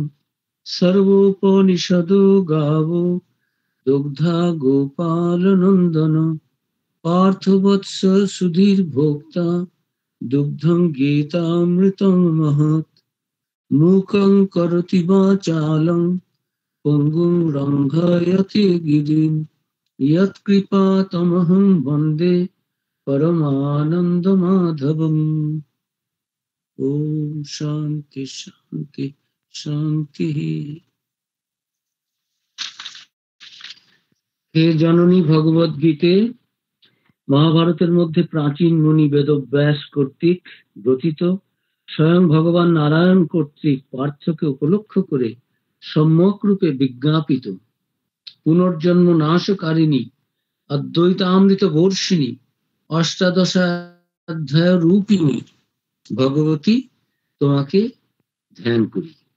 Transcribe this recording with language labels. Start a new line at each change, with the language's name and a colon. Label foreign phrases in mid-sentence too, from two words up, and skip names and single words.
Sanskrit: सर्वोपनिषदो गावो दुग्धा गोपालनन्दन पार्थवत्स सुधीर्भोक्ता दुग्धं गीतामृतं महत् मूकं करोति वाचालं पुङ्गुं रङ्घयति गिरिं यत्कृपातमहं वन्दे परमानन्दमाधवम्। ॐ शान्ति शान्ति शान्तिः।
Bangla: হে জননী ভগবদ্গীতে মহাভারতের মধ্যে প্রাচীন মুনি বেদব্যাস কর্তৃক রচিত, স্বয়ং ভগবান নারায়ণ কর্তৃক পার্থকে উপলক্ষ করে সম্যক রূপে বিজ্ঞাপিত পুনর্জন্ম নাশকারিণী অদ্বৈতামৃত বর্ষিণী অষ্টাদশাধ্যায় রূপিণী ভগবতী তোমাকে ধ্যান করি।